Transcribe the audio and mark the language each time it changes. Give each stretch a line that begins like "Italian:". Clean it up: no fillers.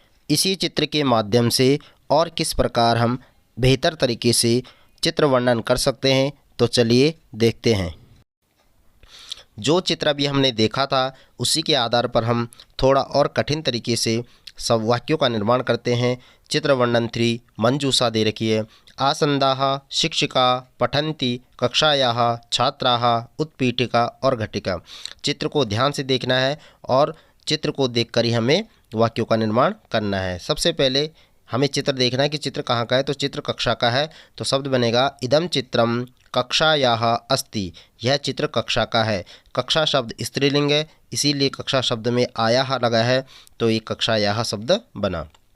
Hindi: इसी चित्र के माध्यम से और किस प्रकार हम बेहतर तरीके से चित्र वर्णन कर सकते हैं, तो चलिए देखते हैं। जो चित्र अभी हमने देखा था उसी के आधार पर हम थोड़ा और कठिन तरीके से सब वाक्यों का निर्माण करते हैं। चित्र वर्णन 3 मंजूषा दे रखी है।
Sanskrit: आसन्दाः शिक्षिका पठन्ति कक्षायाः छात्राः उत्पीठिका और घटिका।
Hindi: चित्र को ध्यान से देखना है और चित्र को देखकर ही हमें वाक्यों का निर्माण करना है। सबसे पहले हमें चित्र देखना है कि चित्र कहाँ का है, तो चित्र कक्षा का है, तो शब्द बनेगा
Sanskrit: इदं चित्रम कक्षायाः अस्ति।
Hindi: यह चित्र कक्षा का है। कक्षा शब्द स्त्रीलिंग है, इसीलिए कक्षा शब्द में आयाः लगा है, तो ये कक्षायाः शब्द बना।